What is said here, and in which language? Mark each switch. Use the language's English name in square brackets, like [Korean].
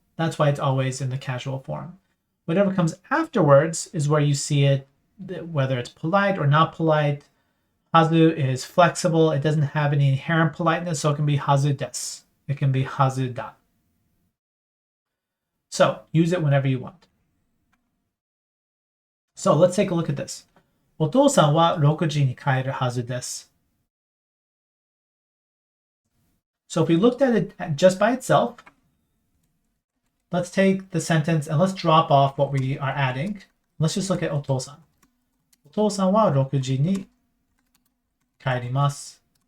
[English] That's why it's always in the casual form. Whatever comes afterwards is where you see it, whether it's polite or not polite. Hazu is flexible. It doesn't have any inherent politeness, so it can be [Japanese] hazu desu. [English] It can be [Japanese] hazu da. [English] So use it whenever you want. So let's take a look at this. [Japanese] お父さんは6時に帰るはずです. [English] So if we looked at it just by itself, let's take the sentence and let's drop off what we are adding. Let's just look at お父さん。 [Japanese] お父さんは6時に帰ります。